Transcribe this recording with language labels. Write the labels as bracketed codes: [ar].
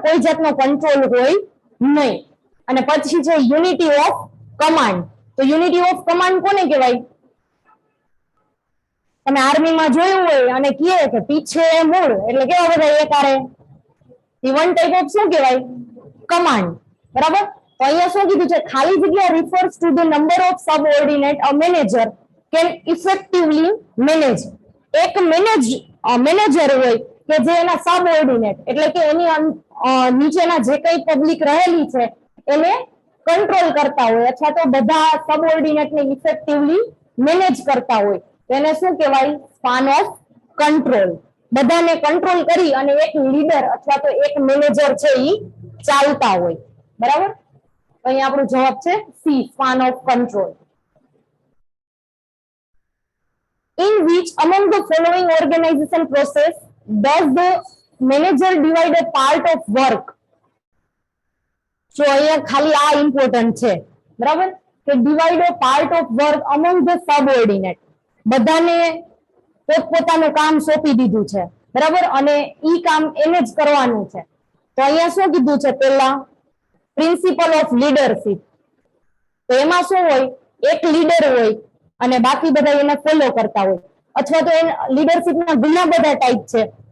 [gu] કોઈ જાતનો કંટ્રોલ હોય નહીં. અને પછી છે યુનિટી ઓફ કમાન્ડ. તો યુનિટી ઓફ કમાન્ડ કોને કહેવાય, તમે આર્મીમાં જોયું હોય અને કહે કે પીછે મૂળ એટલે કેવા બધા એકારે, ઈ વન ટાઈપ ઓફ શું કહેવાય, કમાન્ડ, બરાબર. તો અહીંયા શું કીધું છે, ખાલી જગ્યા [en] refers to the number of subordinate a manager can effectively manage. [gu] એક મેનેજર હોય કે જે એના સબઓર્ડિનેટ એટલે કે એની નીચેના જે કઈ પબ્લિક રહેલી છે એને કંટ્રોલ કરતા હોય અથવા તો બધા સબઓર્ડિનેટ ને ઇફેક્ટિવલી મેનેજ કરતા હોય, તો એને શું કહેવાય, સ્પાન ઓફ કંટ્રોલ. બધાને કંટ્રોલ કરી અને એક લીડર અથવા તો એક મેનેજર છે ઈ ચાલતા હોય, બરાબર. તો અહીંયા આપણો જવાબ છે C, span of control. [en] In which among the following organization process does the manager divide a part of work? So [gu] અહીંયા ખાલી આ ઇમ્પોર્ટન્ટ છે, બરાબર, કે [en] divide a part of work among the subordinate. [gu] બધાને પોતપોતાનું કામ સોંપી દીધું છે, બરાબર, અને ઈ કામ એને જ કરવાનું છે. તો અહીંયા શું કીધું છે, પહેલા પ્રિન્સિપલ ઓફ લીડરશિપ. તો એમાં શું હોય, એક લીડર હોય અને બાકી બધા એને ફોલો કરતા હોય, અથવા તો લીડરશિપના ઘણા બધા ટાઈપ છે.